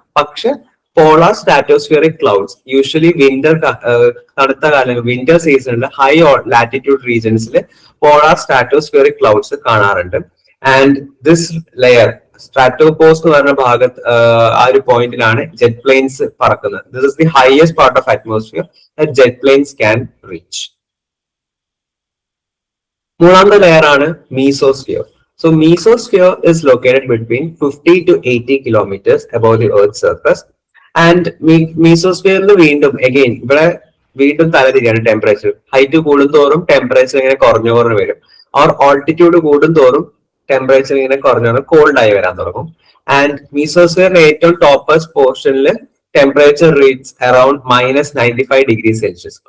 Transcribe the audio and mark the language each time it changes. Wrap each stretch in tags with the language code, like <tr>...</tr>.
<ml>പക്ഷെ polar സ്ട്രാറ്റോസ്ഫിയറിക് clouds usually തണുത്ത കാലം വിന്റർ സീസണിൽ ഹൈ ലാറ്റിറ്റ്യൂഡ് റീജിയൻസിൽ പോളാർ സ്ട്രാറ്റോസ്ഫിയറിക് ക്ലൗഡ്സ് കാണാറുണ്ട്.</ml> <en>and this layer</en> <ml>സ്ട്രാറ്റോപോസ് എന്ന് പറഞ്ഞ ഭാഗത്ത് ആ ഒരു പോയിന്റിലാണ് ജെറ്റ് പ്ലെയിൻസ് പറക്കുന്നത്.</ml> <en>This is the highest part of atmosphere that jet planes can reach.</en> <ml>മൂന്നാമത്തെ ലെയർ ആണ് mesosphere.</ml> <en>So mesosphere is located between 50 to 80 kilometers above the Earth's surface.</en> <ml>And mesosphere വീണ്ടും again ഇവിടെ വീണ്ടും തലതിരിയാണ് ടെമ്പറേച്ചർ. ഹൈറ്റ് കൂടുന്തോറും temperature ഇങ്ങനെ കുറഞ്ഞു വരും. Altitude കൂടുന്തോറും ടെമ്പറേച്ചർ ഇങ്ങനെ കുറഞ്ഞു കോൾഡ് ആയി വരാൻ തുടങ്ങും. ആൻഡ് മീസോസ്ഫിയറിന്റെ ഏറ്റവും ടോപ്പസ്റ്റ് പോർഷനിൽ</ml> <en>Temperature reach around -95 degree Celsius.</en>